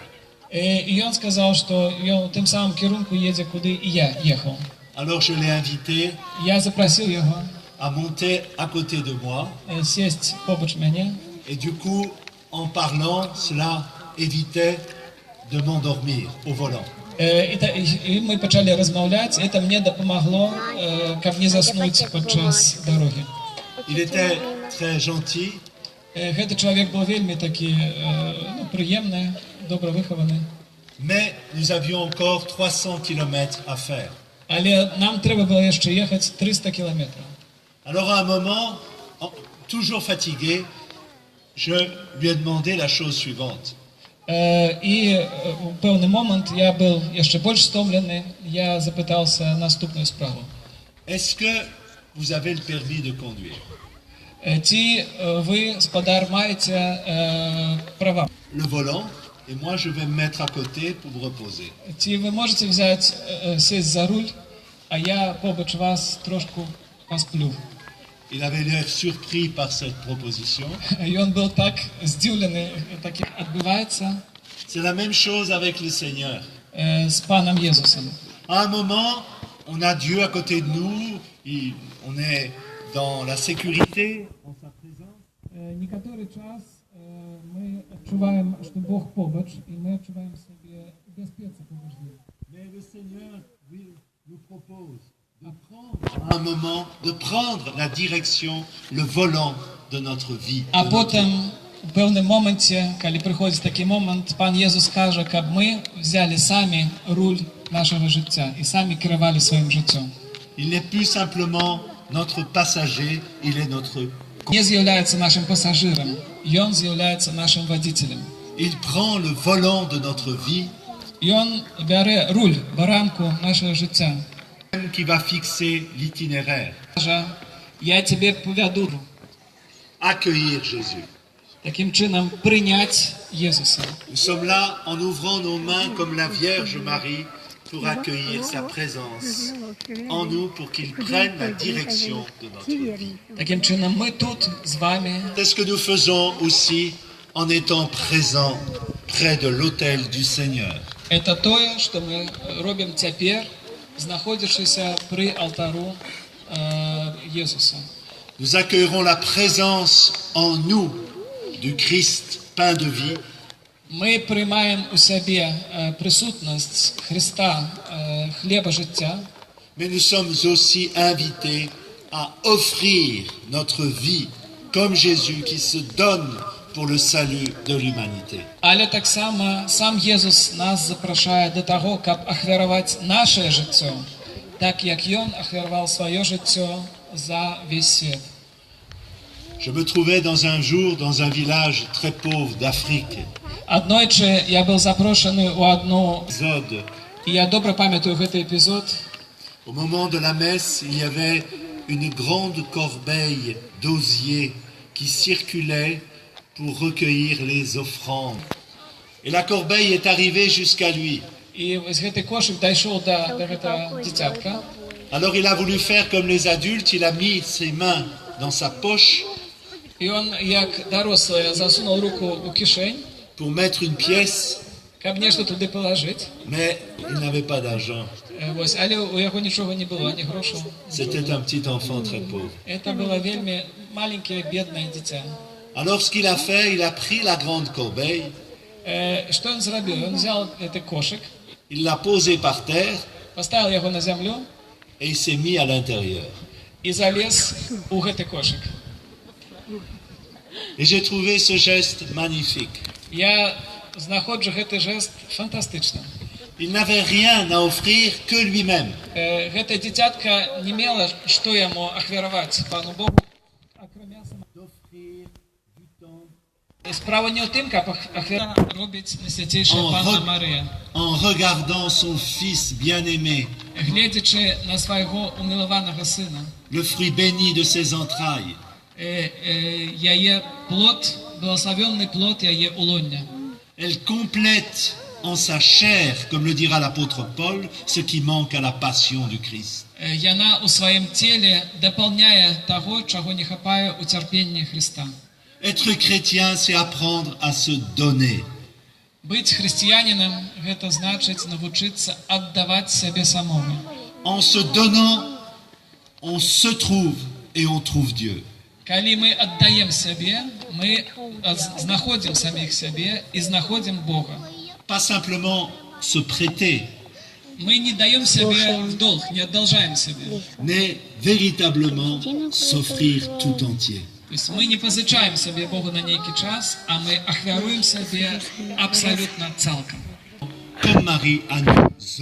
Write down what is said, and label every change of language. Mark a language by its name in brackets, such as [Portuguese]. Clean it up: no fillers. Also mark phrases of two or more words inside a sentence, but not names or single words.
[French] Alors je l'ai invité à monter à côté de moi. Et du coup, en parlant, cela évitait de m'endormir au volant. [Ukrainian] І ми почали розмовляти, це мені допомогло, щоб не заснути під час дороги. [French] Il était très gentil. [Ukrainian] Цей чоловік був вельми такий, приємний, добре вихований. [French] Mais nous avions encore 300 kilomètres à faire. [Ukrainian] Але нам треба було ще їхати 300 кілометрів. [French] Alors à un moment, toujours fatigué, je lui ai demandé la chose suivante. [Ukrainian] І в певний момент я був ще більш стомлений, я запитався наступну справу. [French] Est-ce que vous avez le permis de conduire? [Ukrainian] Чи ви, господар, маєте права? [French] Le volant, et moi je vais me mettre à côté pour me reposer. [Ukrainian] Чи ви можете взяти, [Russian] сесть за руль, [Ukrainian] а я побач вас трошку посплю? [French] Il avait l'air surpris par cette proposition. [Russian] И он был [Ukrainian] так здивлений, так як відбувається. [French] C'est la même chose avec le Seigneur. [Ukrainian] З паном Єсусом. [French] À un moment, on a Dieu à côté de nous, on est dans la sécurité, en sa présence. [Ukrainian] Некоторий час ми відчуваємо, що Бог побач, і ми відчуваємо собі безпеку побач. [French] Mais le Seigneur nous propose de prendre un moment, de prendre la direction, le volant de notre vie. [Ukrainian] А потім, у певному моменті, коли приходить такий момент, пан Єсус каже, щоб ми взяли самі руль нашого життя і самі керували своїм життям. [French] Il n'est plus simplement notre passager, il est notre. [Ukrainian] Не з'являється нашим пасажиром, він з'являється нашим водителем. [French] Il prend le volant de notre vie. [Ukrainian] Він бере руль, баранку нашого життя. [French] Qui va fixer l'itinéraire. [Ukrainian] Я тебе поведу. [French] Accueillir Jésus. [Ukrainian] Таким чином прийняти Єсуса. [French] Nous sommes là en ouvrant nos mains comme la Vierge Marie pour accueillir sa présence en nous pour qu'il prenne la direction de notre vie. [Ukrainian] Таким чином ми тут з вами. [French] C'est ce que nous faisons aussi en étant présents près de l'autel du Seigneur. [Russian] Это то, [Ukrainian] що ми робимо тепер, знаходячися при алтару Єсуса. [French] Nous accueillerons la présence en nous du Christ, pain de vie. [Ukrainian] Ми приймаємо у себе присутність Христа, хліба життя. [French] Mais nous sommes aussi invités à offrir notre vie comme Jésus qui se donne pour le salut de l'humanité. [Ukrainian] Але так само сам Єсус нас запрошує до того, щоб ахвярувати наше життя, так як Він ахвярував своє життя за весь світ. [French] Je me trouvais dans un village très pauvre d'Afrique. [Ukrainian] Однойче я був запрошений у одну, [French] Épisode. [Ukrainian] і я добре пам'ятаю цей епізод. [French] Au moment de la messe, il y avait une grande corbeille d'osier qui circulait pour recueillir les offrandes. Et la corbeille est arrivée jusqu'à lui. [Ukrainian] І ось цей кошик дійшов до цього дитятка. [French] Alors il a voulu faire comme les adultes, il a mis ses mains dans sa poche. [Ukrainian] І він, як дорослий, засунув руку у кишень, [French] pour mettre une pièce, [Ukrainian] щоб нечто туди положити. [French] mais il n'avait pas d'argent. [Ukrainian] Ось, але у його нічого не було, ні грошей. [French] C'était un petit enfant très pauvre. [Ukrainian] Це було вельми маленьке, бідне дитя. [French] Alors ce qu'il a fait, il a pris la grande corbeille, [Ukrainian] Що він зробив? Він взяв цей кошик, [French] il l'a posé par terre [Ukrainian] поставив його на землю [French] et il s'est mis à l'intérieur. [Ukrainian] і заліз у цей кошик. [French] Et j'ai trouvé ce geste magnifique. [Ukrainian] Я знаходжу цей жест фантастичним. [French] Il n'avait rien à offrir que lui-même. [Ukrainian] Ця дитятка не мала, що йому ахвярувати пану Богу, окромя самого. [French] s'offrir du temps [Belarusian] Справа не ў тым, каб робіць Найсвятейшая Панна Марыя. [French] en regardant son fils bien-aimé, [Belarusian] Гледзячи на свайго умілаванага сына, [French] le fruit béni de ses entrailles, [Belarusian] яе плод, благословенный плод яе улоння. [French] elle complète en sa chair, comme le dira l'apôtre Paul, ce qui manque à la passion du Christ. [Belarusian] Яна у сваім целе дапаўняе таго, чаго не хапае ў цярпенні Христа. [French] Être chrétien, c'est apprendre à se donner. [Belarusian] Быць хрысціянінам – гэта значыць навучыцца аддаваць сябе самому. [French] En se donnant, on se trouve et on trouve Dieu. [Belarusian] Калі мы аддаем сябе, мы знаходзім саміх сябе і знаходзім Бога. [French] Pas simplement se prêter, [Belarusian] Мы не даем сябе [Russian] в долг, [Belarusian] не аддолжаем сябе. [French] mais véritablement s'offrir tout entier. [Russian] То есть [Belarusian] мы не позычаем сябе Богу на нейкі час, а мы ахвяруем сябе абсалютна цалкам. [French] Comme Marie à nous.